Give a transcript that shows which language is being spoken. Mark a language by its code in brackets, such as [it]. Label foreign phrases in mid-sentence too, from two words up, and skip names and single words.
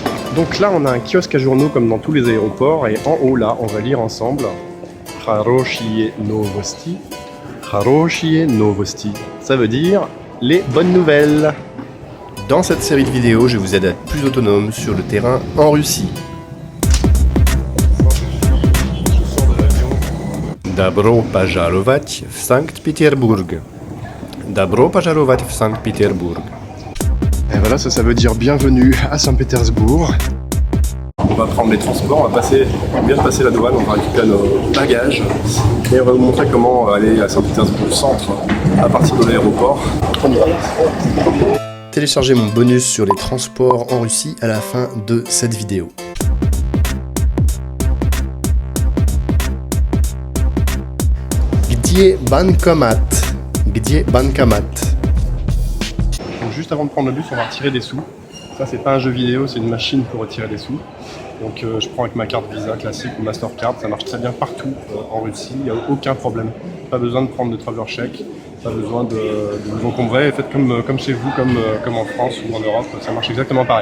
[fr] Donc là, on a un kiosque à journaux comme dans tous les aéroports, et en haut là, on va lire ensemble [ru] Хорошие новости. Хорошие новости. [fr] Ça veut dire les bonnes nouvelles. Dans cette série de vidéos, je vous aide à être plus autonome sur le terrain en Russie. [ru] Добро пожаловать в Санкт-Pétersbourg. Добро пожаловать в Санкт-Pétersbourg. [fr] Et voilà, ça veut dire bienvenue à Saint-Pétersbourg. On va prendre les transports, on vient de passer la douane, on va récupérer nos bagages et on va vous montrer comment aller à Saint-Pétersbourg centre à partir de l'aéroport. On y va. Téléchargez mon bonus sur les transports en Russie à la fin de cette vidéo. [ru] Где банкомат? Где банкомат? [fr] Donc juste avant de prendre le bus, on va retirer des sous. Ça, c'est pas un jeu vidéo, c'est une machine pour retirer des sous. Donc je prends avec ma carte Visa classique ou Mastercard, ça marche très bien partout en Russie, il n'y a aucun problème. Pas besoin de prendre de [en] traveler check, [fr] pas besoin de vous encombrer, faites comme chez vous, comme en France ou en Europe, ça marche exactement pareil.